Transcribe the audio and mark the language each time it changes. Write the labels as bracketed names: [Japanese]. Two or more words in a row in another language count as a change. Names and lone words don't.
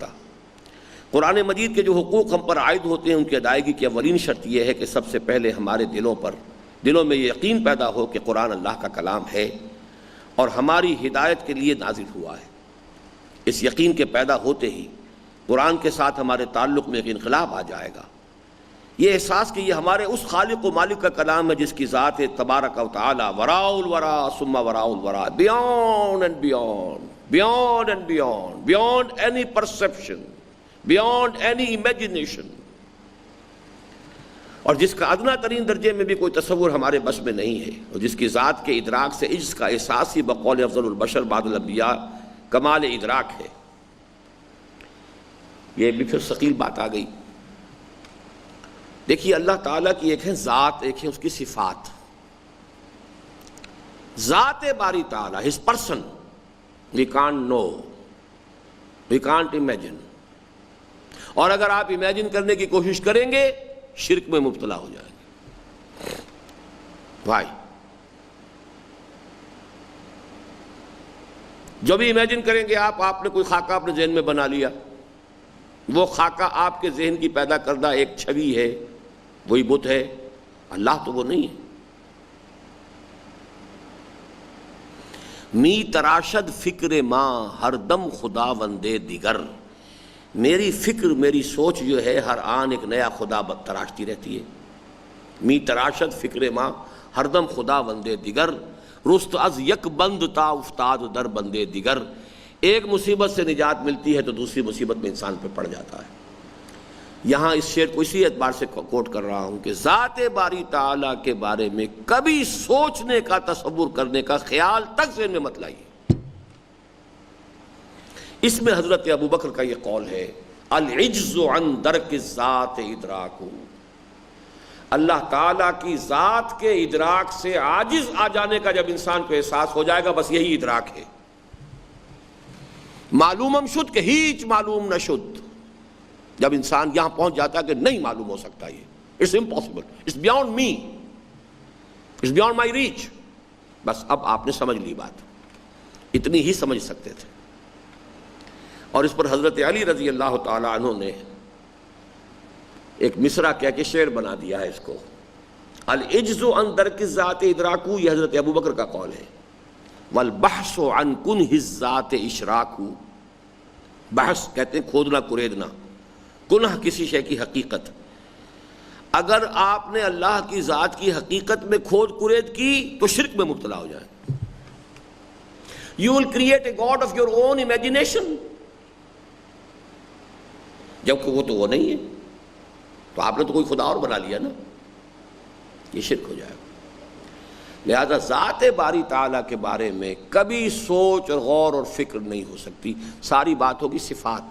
[Urdu] قرآن مجید کے جو حقوق ہم پر عائد ہوتے ہیں ان کی ادائیگی کی اولین شرط یہ ہے کہ سب سے پہلے ہمارے دلوں میں یہ یقین پیدا ہو کہ قرآن اللہ کا کلام ہے اور ہماری ہدایت کے لیے نازل ہوا ہے۔ اس یقین کے پیدا ہوتے ہی قرآن کے ساتھ ہمارے تعلق میں ایک انقلاب آ جائے گا، یہ احساس کہ یہ ہمارے اس خالق و مالک کا کلام ہے جس کی ذات [Arabic] تبارک و تعالی وراء الورا ثم وراء الورا، [English] beyond and beyond, beyond and beyond, beyond any perception, beyond any imagination, [Urdu] اور جس کا ادنا ترین درجے میں بھی کوئی تصور ہمارے بس میں نہیں ہے، اور جس کی ذات کے ادراک سے عجز کا احساس ہی بقول [Arabic] افضل البشر بعد الانبیاء [Urdu] کمال ادراک ہے۔ یہ بھی پھر ثقیل بات آ گئی۔ دیکھیے اللہ تعالیٰ کی ایک ہے ذات، ایک ہے اس کی صفات۔ ذات باری تعالیٰ، [English] his person, we can't know, we can't imagine، [Urdu] اور اگر آپ امیجن کرنے کی کوشش کریں گے شرک میں مبتلا ہو جائیں گے۔ بھائی جو بھی امیجن کریں گے آپ نے کوئی خاکہ اپنے ذہن میں بنا لیا، وہ خاکہ آپ کے ذہن کی پیدا کردہ ایک چھوی ہے، وہی بت ہے، اللہ تو وہ نہیں ہے۔ [Persian] می تراشد فکر ماں ہر دم خدا وندے دیگر، [Urdu] میری فکر، میری سوچ جو ہے ہر آن ایک نیا خدا تراشتی رہتی ہے۔ [Persian] می تراشد فکر ماں ہر دم خدا وندے دیگر، رست از یک بند تا افتاد در بندے دیگر۔ [Urdu] ایک مصیبت سے نجات ملتی ہے تو دوسری مصیبت میں انسان پہ پڑ جاتا ہے۔ یہاں اس شعر کو اسی اعتبار سے کوٹ کر رہا ہوں کہ ذات باری تعالیٰ کے بارے میں کبھی سوچنے کا، تصور کرنے کا خیال تک ذہن میں مت لائیے۔ اس میں حضرت ابو بکر کا یہ قول ہے، [Arabic] العجز عن درک الذات ادراک، [Urdu] اللہ تعالیٰ کی ذات کے ادراک سے عاجز آ جانے کا جب انسان کو احساس ہو جائے گا، بس یہی ادراک ہے۔ [Persian] معلومم شد کہ ہیچ معلوم نہ شد، [Urdu] جب انسان یہاں پہنچ جاتا ہے کہ نہیں معلوم ہو سکتا، یہ [English] it's impossible, it's beyond me, it's beyond my reach, [Urdu] بس اب آپ نے سمجھ لی بات، اتنی ہی سمجھ سکتے تھے۔ اور اس پر حضرت علی رضی اللہ تعالی عنہ نے ایک مصرع کہہ کے شعر بنا دیا ہے اس کو، [Arabic] العجز عن درک الذات ادراکو، [Urdu] یہ حضرت ابو بکر کا قول ہے، [Arabic] والبحث عن کنہ الذات اشراکو، [Urdu] بحث کہتے ہیں کھودنا کریدنا، کنہ کسی شے کی حقیقت، اگر آپ نے اللہ کی ذات کی حقیقت میں کھود کرید کی تو شرک میں مبتلا ہو جائیں۔ [English] You will create a God of your own imagination، [Urdu] جبکہ وہ تو وہ نہیں ہے، تو آپ نے تو کوئی خدا اور بنا لیا نا، یہ شرک ہو جائے گا۔ لہذا ذات باری تعالیٰ کے بارے میں کبھی سوچ اور غور اور فکر نہیں ہو سکتی، ساری بات ہوگی صفات۔